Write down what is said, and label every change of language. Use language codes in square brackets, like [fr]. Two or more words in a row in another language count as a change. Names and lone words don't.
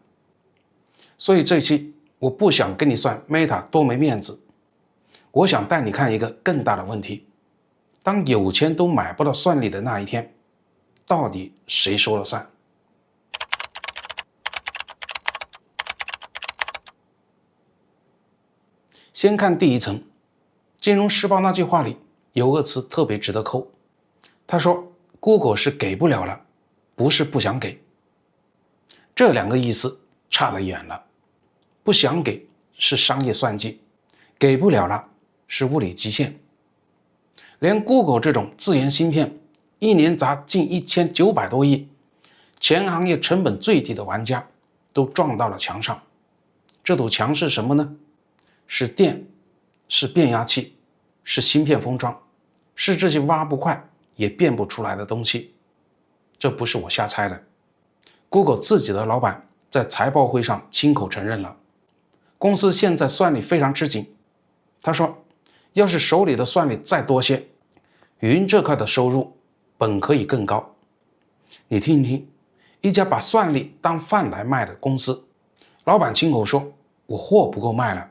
[zh] 所以這期我不想跟你算 Meta 多沒面子，我想帶你看一個更大的問題：當有錢都買不到算力的那一天，到底誰說了算？先看第一層，《金融時報》那句話裡有個詞特別值得扣，他說 Google 是給不了了，不是不想給。這2個意思差得遠了。不想給是商業算計，給不了了是物理極限。連 Google 這種自研芯片1年砸近1900多億，全行業成本最低的玩家都撞到了牆上。這堵牆是什麼呢？是電，是变压器，是芯片封裝，是這些挖不快也变不出來的東西。這不是我瞎猜的， Google 自己的老闆在財報會上親口承認了，公司現在算力非常吃緊。他說，要是手裡的算力再多些，雲這塊的收入本可以更高。你聽一聽，一家把算力當飯來賣的公司，老闆親口說，我貨不夠賣了。